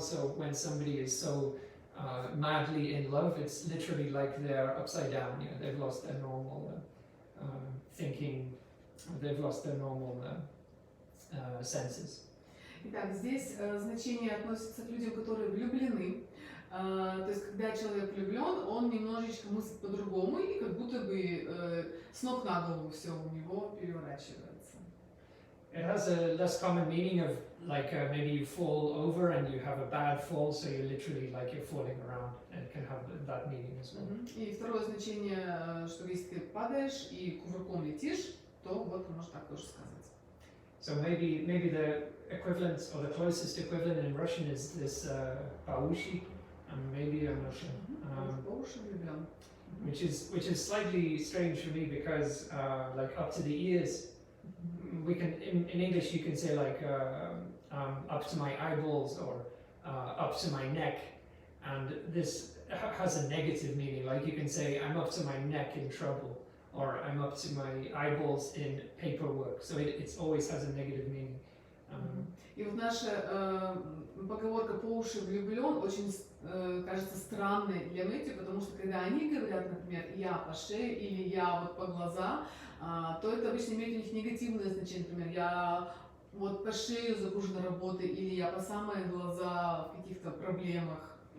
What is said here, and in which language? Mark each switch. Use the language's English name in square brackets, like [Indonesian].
[English] So when somebody is so madly in love, it's literally like they're upside down. They've lost their normal thinking. They've lost their normal senses. [Russian] Итак, здесь значение относится к людям, которые влюблены. То есть, когда человек влюблен, он немножечко мыслит по-другому, и как будто бы с ног на голову все у него переворачивается. [English] It has a less common meaning of like maybe you fall over and you have a bad fall, so you're literally like you're falling around, and it can have that meaning as well. [Russian] И второе значение, что если ты падаешь и кувырком летишь, то вот можно так тоже сказать. [English] So maybe the equivalent or the closest equivalent in Russian is this paushi. maybe I'm not sure. [Russian] По уши влюблен. [English] Which is slightly strange for me because like up to the ears, we can in English you can say like up to my eyeballs or up to my neck, and this has a negative meaning. Like you can say I'm up to my neck in trouble, or I'm up to my eyeballs in paperwork. So it always has a negative meaning. [Russian] И вот наша поговорка «по уши влюблен» очень кажется странной для Мэтью, потому что когда они говорят, например, «я по шее» или «я вот по глаза», то это обычно имеет у них негативное значение. Например, «я вот по шею загружена работой» или «я по самые глаза в каких-то проблемах».